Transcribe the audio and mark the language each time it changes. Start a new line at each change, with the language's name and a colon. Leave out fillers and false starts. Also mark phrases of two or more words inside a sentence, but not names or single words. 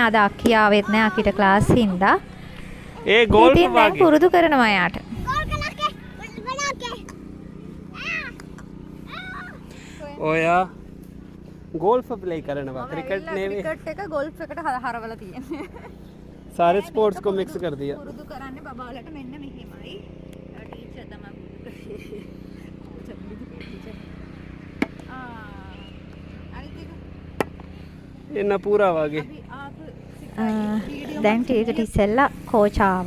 Sinhala: අද අක්කී ආවෙත් නැහැ. අක්කිට ක්ලාස් හින්දා. ඒ ගෝල් ඉතින් දැන් පුරුදු කරනවා යාට. ඔයා ගෝල්ෆ් ප්ලේ කරනවා क्रिकेट නෙවෙයි ක්‍රිකට් එක ගෝල්ෆ් එකට හරවලා තියෙන්නේ.
Hindi: सारे स्पोर्ट्स को मिक्स कर दिया
Sinhala: පුරුදු කරන්නේ බබාලට මෙන්න මෙහෙමයි. ටීචර් තමයි. එන්න පුරා වගේ දැන් ටිකට ඉස්සෙල්ලා කෝච් ආවා.